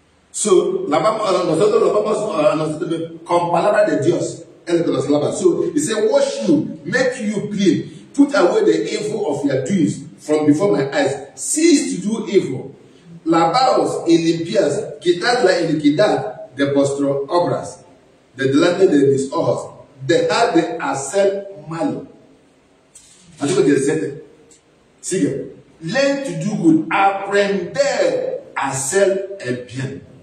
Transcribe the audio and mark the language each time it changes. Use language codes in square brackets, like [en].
[es] So, nosotros lo vamos con palabra de Dios. [en] So, he said, wash you, make you clean, put away the evil of your doings from before my eyes. Cease to do evil. [es] Lavaos y limpias, quitad la iniquidad de vuestras obras, de delante de mis ojos. Dejad de hacer malo. Así que 17. Sigue. [en] Learn to do good. [es] Aprender a hacer el bien.